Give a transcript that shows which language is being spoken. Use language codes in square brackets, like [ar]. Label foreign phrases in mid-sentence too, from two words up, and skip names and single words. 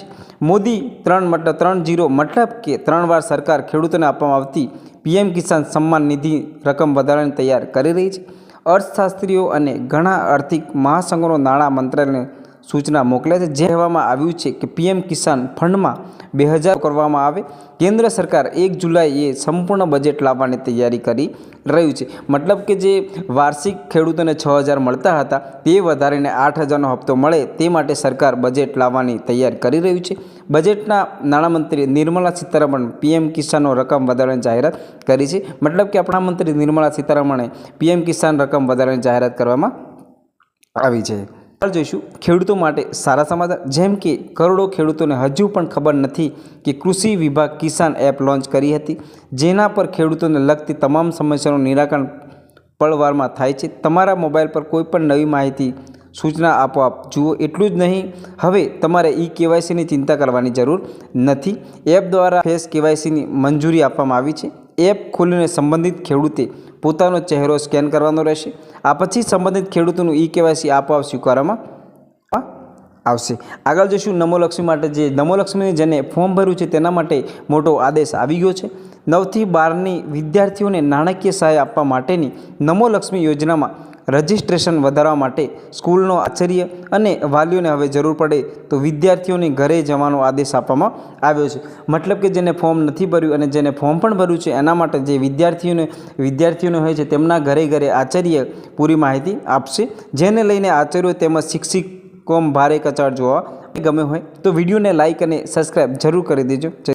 [gu] મોદી 3.30 મતલબ કે 3 વાર સરકાર ખેડૂતોને આપવામાં આવતી પીએમ કિસાન સમ્માન નિધિ રકમ વધારવાની તૈયાર કરી રહી છે। અર્થશાસ્ત્રીઓ અને ઘણા આર્થિક મહાસંઘોનો નાણાં મંત્રાલયને સૂચના મોકલ્યા છે, જે કહેવામાં આવ્યું છે કે પીએમ કિસાન ફંડ મેં 2000 કરવામાં આવે। કેન્દ્ર સરકાર 1 જુલાઈએ સંપૂર્ણ બજેટ લાવવાની તૈયારી કરી રહ્યું છે। મતલબ કે જે વાર્ષિક ખેડૂતોને 6,000 મળતા હતા તે વધારીને 8,000 નો હપ્તો મળે તે માટે સરકાર બજેટ લાવવાની તૈયારી કરી રહ્યું છે। બજેટના નાણામંત્રી નિર્મલા સીતારમણ પીએમ કિસાનનો રકમ વધારવાની જાહેરાત કરી છે। મતલબ કે આપણા મંત્રી નિર્મલા સીતારમણે પીએમ કિસાન રકમ વધારવાની જાહેરાત કરવામાં આવી છે। જોઈશું ખેડૂતો માટે સારા સમાચાર, જેમ કે કરોડો ખેડૂતોને હજુ પણ ખબર નથી કે કૃષિ વિભાગ કિસાન એપ લોન્ચ કરી હતી, જેના પર ખેડૂતોને લગતી તમામ સમસ્યાઓનું નિરાકરણ પળવારમાં થાય છે। તમારા મોબાઇલ પર કોઈપણ નવી માહિતી સૂચના આપોઆપ જુઓ। એટલું જ નહીં, હવે તમારે ઈ કેવાયસીની ચિંતા કરવાની જરૂર નથી। એપ દ્વારા ફેસ કેવાયસીની મંજૂરી આપવામાં આવી છે। એપ ખોલીને સંબંધિત ખેડૂતે પોતાનો ચહેરો સ્કેન કરવાનો રહેશે। આ પછી સંબંધિત ખેડૂતોનું ઈ કેવાયસી આપોઆપ સ્વીકારવામાં આવશે। આગળ જોઈશું નમો લક્ષ્મી માટે જે નમો લક્ષ્મી જેને ફોર્મ ભર્યું છે તેના માટે મોટો આદેશ આવી ગયો છે। 9 થી 12 વિદ્યાર્થીઓને નાણાકીય સહાય આપવા માટેની નમો લક્ષ્મી યોજનામાં રજિસ્ટ્રેશન વધારવા માટે સ્કૂલનો આચાર્ય અને વાલીઓને હવે જરૂર પડે તો વિદ્યાર્થીઓને ઘરે જવાનો આદેશ આપવામાં આવ્યો છે। મતલબ કે જેને ફોર્મ નથી ભર્યું અને જેને ફોર્મ પણ ભર્યું છે એના માટે જે વિદ્યાર્થીઓને હોય છે તેમના ઘરે ઘરે આચાર્ય પૂરી માહિતી આપશે, જેને લઈને આચાર્યો તેમજ શિક્ષકો ભારે કચાટ જોવા ગમ્યો હોય તો વિડિયોને લાઇક અને સબ્સ્ક્રાઇબ જરૂર કરી દેજો।